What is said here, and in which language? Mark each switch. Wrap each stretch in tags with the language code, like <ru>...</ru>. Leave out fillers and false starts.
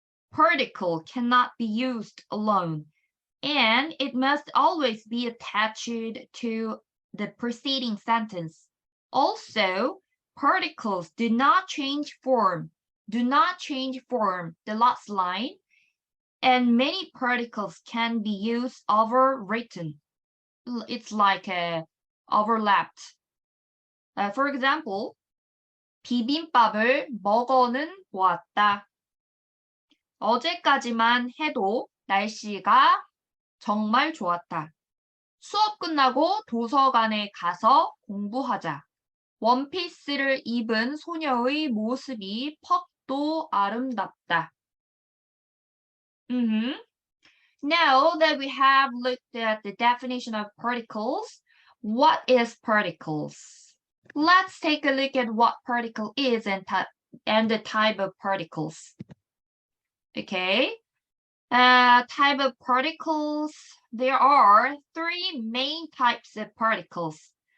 <en>Particle cannot be used alone, and it must always be attached to the preceding sentence. Also, particles do not change form. Do not change form, the last line, and many particles can be used overwritten. It's like overlapped.</en> <ko>For example, 비빔밥을 먹어는 보았다. 어제까지만 해도 날씨가 정말 좋았다. 수업 끝나고 도서관에 가서 공부하자. 원피스를 입은 소녀의 모습이 퍽도 아름답다.</ko> <en>Now that we have looked at the definition of particles, what is particles? Let's take a look at what particle is and the type of particles. Okay, type of particles, there are 3 main types of particles.</en>